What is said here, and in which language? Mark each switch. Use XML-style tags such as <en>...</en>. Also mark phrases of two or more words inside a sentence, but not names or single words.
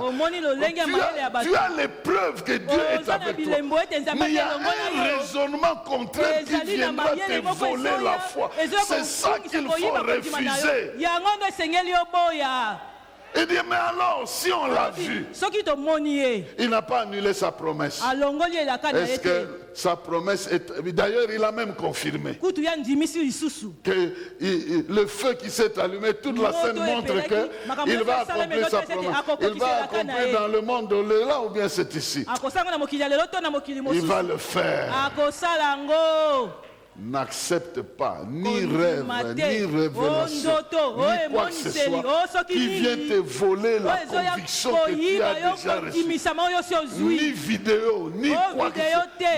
<fr>Tu as les preuves que Dieu est avec toi. Mais il y a un raisonnement contraire qui viendra te voler la foi. C'est ça qu'il faut refuser. Il dit, mais alors, si on l'a vu,</fr> <ln>soki tomoni ye</ln> <fr>il n'a pas annulé sa promesse.</fr> <ln>alongoli elaka na</ln> <fr>Est-ce</fr> <ln>ye te</ln> <fr>que sa promesse est... D'ailleurs, il a même confirmé</fr> <ln>kutu ya ndimisi lisusu</ln> <fr>que le feu qui s'est allumé, toute la scène montre qu'il va accomplir sa promesse. Il va accomplir dans le monde de là ou bien c'est ici.</fr> <ln>akosanga na mokili ya lelo to na mokili</ln> <fr>Il</fr> <ln>mosusu</ln> <fr>va le faire.</fr> <ln>akosala yango.</ln> <fr>N'accepte pas ni rêve, ni révélation, ni quoi que ce soit qui vient te voler la conviction que tu as déjà reçue. Ni vidéo, ni quoi que ce soit.</fr>